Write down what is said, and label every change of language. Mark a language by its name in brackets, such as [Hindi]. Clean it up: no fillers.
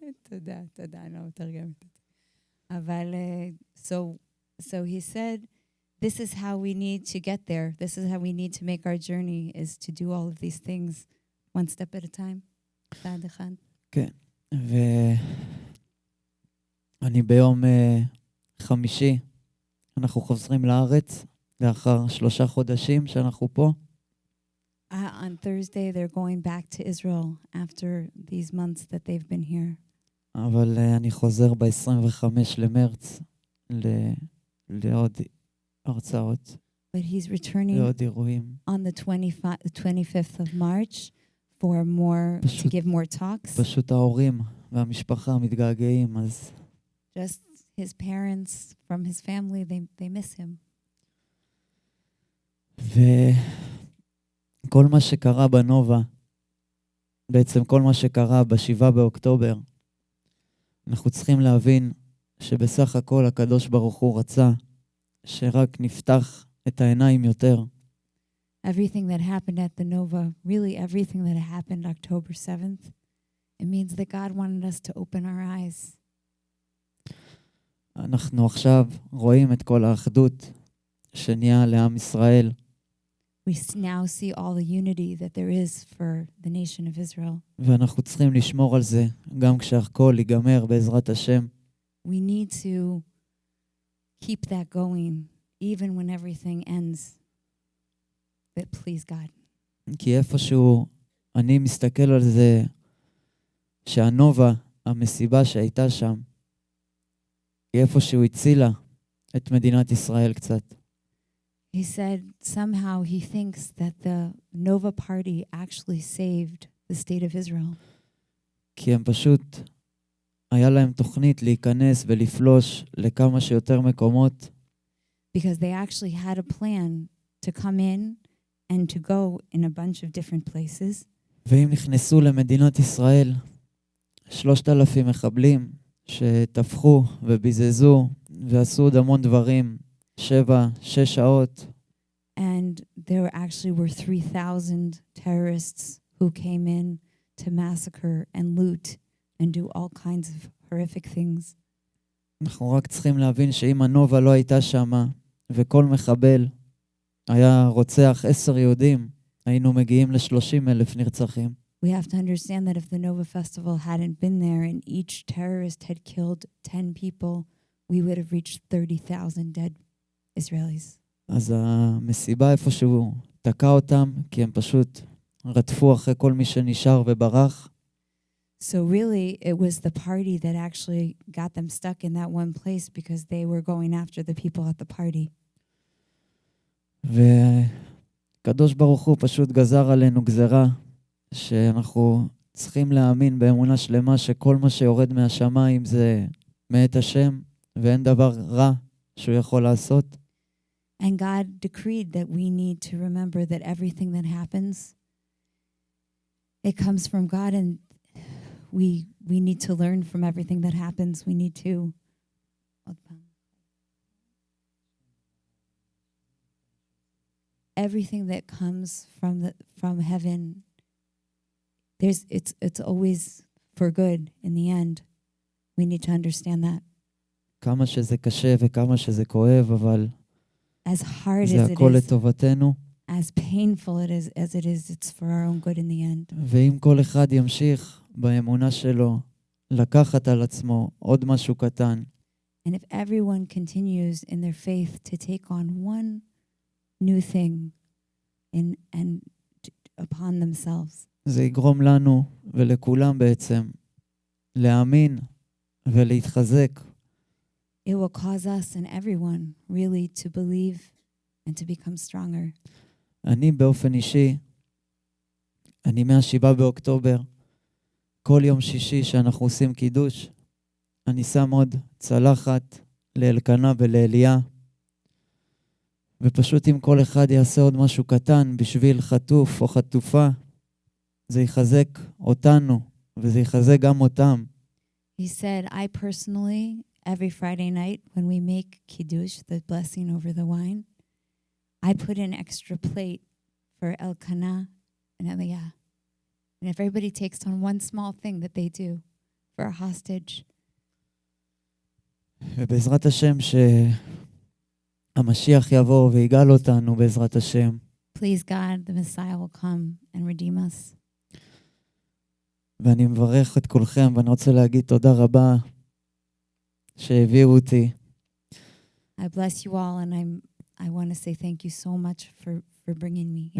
[Hebrew] תודה, אני לא מתרגמת את זה. אבל, [English] so he said, this is how we need to get there. This is how we need to make our journey, is to do all of these things one step at a time. [Hebrew] צעד אחד. כן, ואני ביום חמישי, אנחנו חוזרים לארץ, לאחר 3 חודשים שאנחנו פה. [English] On Thursday, they're going back to Israel after these months that they've been here. [Hebrew] אבל אני חוזר ב-25 למרץ לעוד הרצאות. [English] But he's returning [Hebrew] לעוד אירועים. [English] on the 25th of March for more, to give more talks. [Hebrew] פשוט ההורים והמשפחה מתגעגעים, אז... [English] Just his parents from his family, they miss him. [Hebrew] וכל מה שקרה בנובה, בעצם כל מה שקרה ב7 באוקטובר, אנחנו צריכים להבין שבסך הכל הקדוש ברוך הוא רצה שרק נפתח את העיניים יותר. [English] Everything that happened at the Nova, really everything that happened October 7th, it means that God wanted us to open our eyes. [Hebrew] אנחנו עכשיו רואים את כל האחדות שנהיה לעם ישראל. [English] We now see all the unity that there is for the nation of Israel. [Hebrew] ואנחנו צריכים לשמור על זה, גם כשהכל ייגמר בעזרת השם. [English] We need to keep that going, even when everything ends. But please God. [Hebrew] כי איפשהו אני מסתכל על זה, שהנובה, המסיבה שהייתה שם, היא איפשהו הצילה את מדינת ישראל קצת. [English] He said somehow he thinks that the Nova party actually saved the state of Israel. [Hebrew] כי הם פשוט, היה להם תוכנית להיכנס ולפלוש לכמה שיותר מקומות. [English] Because they actually had a plan to come in and to go in a bunch of different places. [Hebrew] והם נכנסו למדינת ישראל 3,000 מחבלים שטפחו וביזזו ועשו עוד המון דברים, 7-6 שעות. [English] And there actually were 3,000 terrorists who came in to massacre and loot and do all kinds of horrific things. [Hebrew] אנחנו רק צריכים להבין שאם הנובה לא הייתה שמה וכל מחבל היה רוצח 10 יהודים, היינו מגיעים ל-30,000 נרצחים. [English] We have to understand that if the Nova Festival hadn't been there and each terrorist had killed 10 people, we would have reached 30,000 dead Israelis. [Hebrew] אז המסיבה איפשהו תקע אותם, כי הם פשוט רדפו אחרי כל מי שנשאר וברח. [English] So really, it was the party that actually got them stuck in that one place because they were going after the people at the party. [Hebrew] וקדוש ברוך הוא פשוט גזר עלינו גזרה, שאנחנו צריכים להאמין באמונה שלמה שכל מה שיורד מהשמיים זה מאת השם, ואין דבר רע שהוא יכול לעשות. [English] And God decreed that we need to remember that everything that happens, it comes from God, and we need to learn from everything that happens. We need to everything that comes from heaven, it's always for good in the end. We need to understand that. [Hebrew] כמה שזה קשה וכמה שזה כואב, אבל [English] as hard [Hebrew] זה [English] as it [Hebrew] הכל [English] is, [Hebrew] לטובתנו. [English] as painful as it is, it's for our own good in the end. [Hebrew] ואם כל אחד ימשיך באמונה שלו, לקחת על עצמו עוד משהו קטן, [English] And if everyone continues in their faith to take on one new thing and upon themselves, [Hebrew] זה יגרום לנו ולכולם בעצם להאמין ולהתחזק. [English] it will cause us and everyone really to believe and to become stronger. [Hebrew] אני באופן אישי, אני מה7 באוקטובר, כל יום שישי שאנחנו עושים קידוש, אני שם עוד צלחת לאלקנה ולאליה, ופשוט אם כל אחד יעשה עוד משהו קטן בשביל חטוף או חטופה, זה יחזק אותנו וזה יחזק גם אותם. [English] He said, I personally, every Friday night when we make kiddush, the blessing over the wine, I put an extra plate for Elkanah and Aliyah. And if everybody takes on one small thing that they do for a hostage, [Hebrew] ובעזרת השם שהמשיח יבוא ויגאל אותנו בעזרת השם. [English] please God, the Messiah will come and redeem us. [Hebrew] ואני מברך את כולכם, ואני רוצה להגיד תודה רבה שהביאו אותי. [English] I bless you all, and I want to say thank you so much for bringing me here.